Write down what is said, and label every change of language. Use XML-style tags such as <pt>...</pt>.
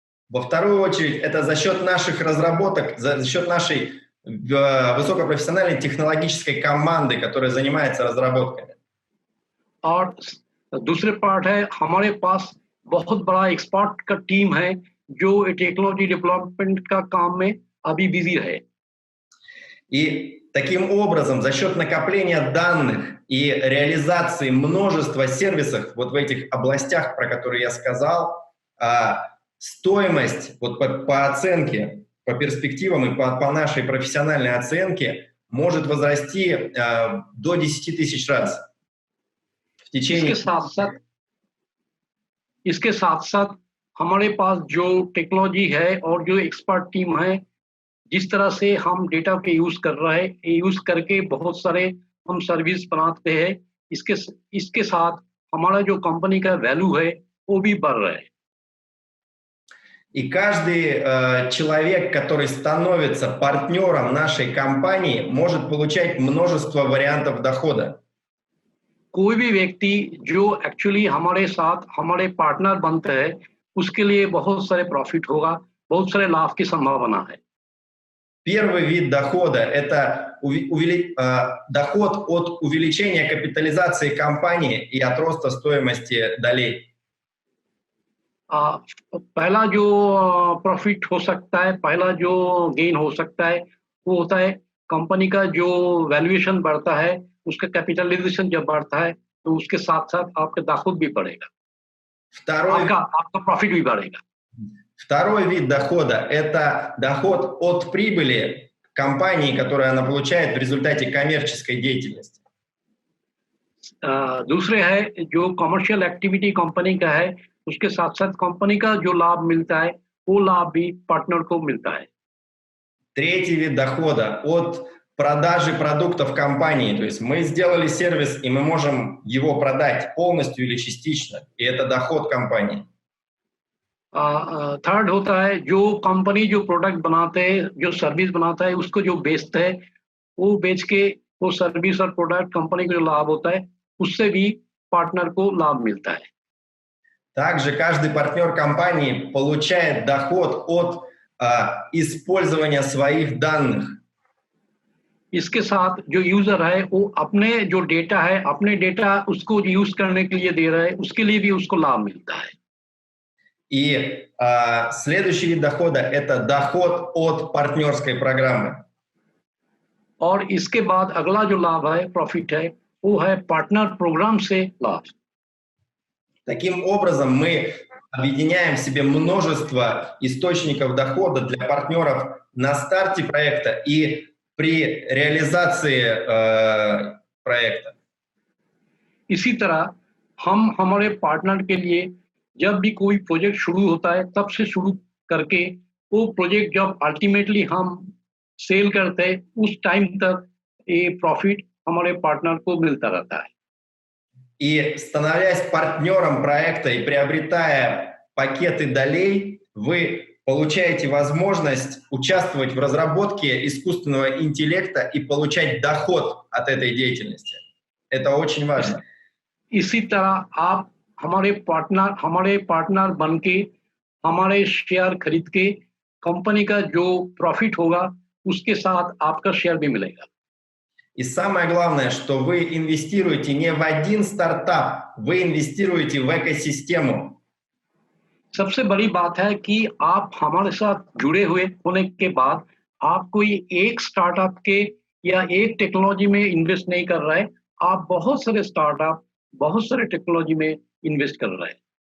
<ru>Во вторую очередь, это за счет наших разработок, за счет нашей высокопрофессиональной технологической команды, которая занимается разработками.</ru> <hi>और दूसरे पार्ट है हमारे पास बहुत बड़ा एक्सपर्ट का टीम है जो टेक्नोलॉजी डेवलपमेंट का काम में अभी बिजी है।</hi> <ru>И таким образом, за счет накопления данных и реализации множества сервисов вот в этих областях, про которые я сказал, стоимость вот по оценке, по перспективам и по нашей профессиональной оценке может возрасти до 10 тысяч раз в течение...</ru> <hi>इसके साथ साथ हमारे पास जो टेक्नोलॉजी है और जो एक्सपर्ट टीम है, जिस तरह से हम डेटा के यूज कर रहे हैं, यूज करके बहुत सारे हम सर्विस बनाते हैं, इसके साथ हमारा जो कंपनी का वैल्यू है वो भी बढ़ रहा है।</hi> <ru>И каждый человек, который становится партнером нашей компании, может получать множество вариантов дохода.</ru> <hi>कोई भी व्यक्ति जो एक्चुअली हमारे साथ हमारे पार्टनर बनते हैं उसके लिए बहुत सारे प्रॉफिट होगा, बहुत सारे लाभ की संभावना है।</hi> <ru>Первый вид дохода – это доход от увеличения капитализации компании и от роста стоимости долей.</ru> <hi>पहला जो प्रॉफिट हो सकता है, पहला जो गेन हो सकता है वो होता है कंपनी का जो वैल्यूएशन बढ़ता है, उसका कैपिटलाइजेशन जब बढ़ता है तो उसके साथ साथ आपका दाखिल भी बढ़ेगा, आपका प्रॉफिट भी बढ़ेगा।</hi> <ru>Второй вид дохода – это доход от прибыли компании, которую она получает в результате коммерческой деятельности.</ru> <hi>दूसरे है जो कमर्शियल एक्टिविटी कंपनी का है, उसके साथ साथ कंपनी का जो लाभ मिलता है वो लाभ भी पार्टनर को मिलता है।</hi> <ru>Третий вид дохода от продажи продуктов компании, то есть мы сделали сервис и мы можем его продать полностью или частично, и это доход компании.</ru> <hi>थर्ड होता है जो कंपनी जो प्रोडक्ट बनाते हैं, जो सर्विस बनाता है, उसको जो बेचते हैं, वो बेच के वो सर्विस और प्रोडक्ट कंपनी को जो लाभ होता है उससे भी पार्टनर को लाभ मिलता है।</hi> <ru>Также каждый партнер компании получает доход от использования своих данных</ru> <hi>इसके साथ जो यूजर है वो अपने जो डेटा है, अपने डेटा उसको यूज करने के लिए दे रहा है, उसके लिए भी उसको लाभ मिलता है।</hi> <ru>И следующий вид дохода – это доход от партнерской программы.</ru> <hi>और इसके बाद अगला जो लाभ है, प्रॉफिट है, वो है पार्टनर प्रोग्राम से लाभ।</hi> <ru>Таким образом, мы объединяем в себе множество источников дохода для партнеров на старте проекта и при реализации проекта.</ru> <hi>इसी तरह हम हमारे पार्टनर के लिए जब भी कोई प्रोजेक्ट शुरू होता है तब से शुरू करके वो प्रोजेक्ट जब अल्टीमेटली हम सेल करते हैं उस टाइम तक ये प्रॉफिट हमारे पार्टनर को मिलता रहता है।</hi> <ru>И становясь партнером проекта и приобретая пакеты долей, вы получаете возможность участвовать в разработке искусственного интеллекта и получать доход от этой деятельности. Это очень важно.</ru> <hi>इसी तरह आप हमारे पार्टनर बनके हमारे शेयर खरीद के कंपनी का जो प्रॉफिट होगा उसके साथ आपका शेयर भी मिलेगा।</hi> <ru>И самое главное, что вы инвестируете не в один стартап, вы инвестируете в экосистему.</ru> <hi>सबसे बड़ी बात है कि आप हमारे साथ जुड़े हुए होने के बाद आप कोई एक स्टार्टअप के या एक टेक्नोलॉजी में इन्वेस्ट नहीं कर रहे हैं, आप बहुत सारे स्टार्टअप, बहुत सारे टेक्नोलॉजी में इन्वेस्ट कर रहे हैं।</hi>